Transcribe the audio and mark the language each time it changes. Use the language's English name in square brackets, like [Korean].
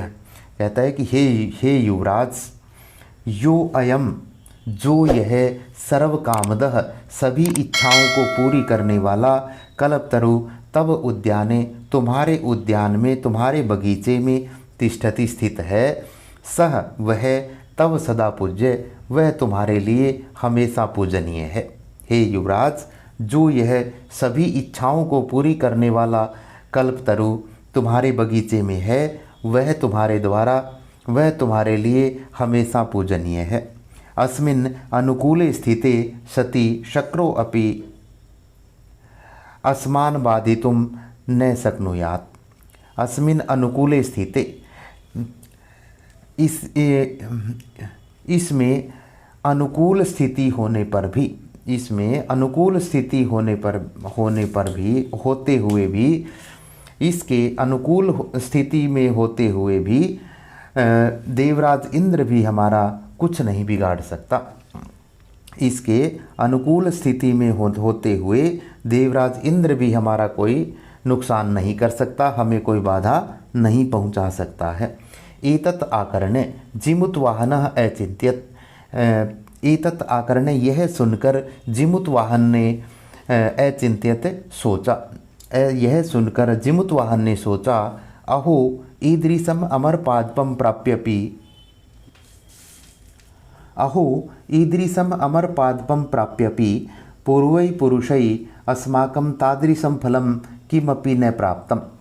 [Hindi] कहता है कि हे युवराज, [Sanskrit] यो अयम, [Hindi] जो यह [Sanskrit] सर्व कामदः, [Hindi] सभी इच्छाओं को पूरी करने वाला, [Sanskrit] कल्पतरु तव उद्याने, [Hindi] तुम्हारे उद्यान में, तुम्हारे बगीचे में, [Sanskrit] तिष्ठति [Hindi] स्थित है, सह वह, [Sanskrit] तव सदा पूज्य, [Hindi] वह तुम्हारे लिए हमेशा पूजनीय है। हे युवराज, जो यह सभी इच्छाओं को पूरी करने वाला कल्पतरु तुम्हारे बगीचे में है, वह तुम्हारे लिए हमेशा पूजनीय है। [Sanskrit] अस्मिन् अनुकूले स्थिते सति शक्रो अपि अस्मान् बाधितुं न शक्नुयात्। अस्मिन् अनुकूले स्थिते, [Hindi] इसमें अनुकूल स्थिति होने पर भी, इसमें अनुकूल स्थिति होने पर भी, होते हुए भी, इसके अनुकूल स्थिति में होते हुए भी देवराज इंद्र भी हमारा कुछ नहीं बिगाड़ सकता। इसके अनुकूल स्थिति में होते हुए देवराज इंद्र भी हमारा कोई नुकसान नहीं कर सकता, हमें कोई बाधा नहीं पहुंचा सकता है। [Sanskrit] एतत् आकर्ण्य जिमुतवाहनः अचिन्त्यत्। एतत् आकर्ण्य, [Hindi] यह सुनकर जिमुतवाहन ने [Sanskrit] अचिन्त्यत [Hindi] सोचा, यह सुनकर जिमुतवाहन ने सोचा, [Sanskrit] अहो ईदृशम अमरपादपम प्राप्यपि, अहो ईदृशम अमरपादपम प्राप्यपि पूर्वै पुरुषै अस्माकं तादृशं फलं किमपि न प्राप्तम।